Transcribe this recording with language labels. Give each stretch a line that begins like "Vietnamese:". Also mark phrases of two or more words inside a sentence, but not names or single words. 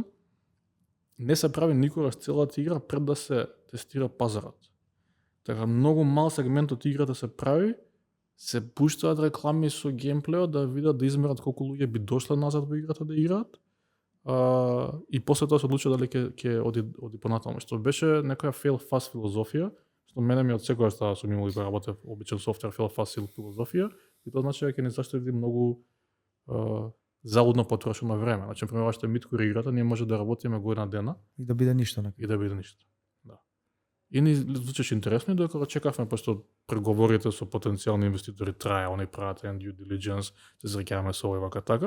Macedonian: Не се прави никогаш целата игра пред да се тестира пазарот. Така многу мал сегмент од играта се прави, се пуштаат реклами со геймплеот да видат, да измерат колку луѓе би дошле назад во играта да играат. И после тоа се одлучува дали ќе оди понатаму. Што беше некоја
English: fail fast
Macedonian: филозофија, што мене ми од секогаш таа сум имал и работев обичен софтвер
English: fail fast
Macedonian: филозофија, и тоа значи дека ќе не заштети многу залудно потрошено време. Значи, например, вашата мидкор играта, ние може да работиме година дена и да биде ништо И да биде ништо. Да. И ни звучеше интересно, докато чекавме, пошто преговорите со потенцијални инвеститори трае, они прават еден
English: due diligence,
Macedonian: се зрекаваме со овој вака така.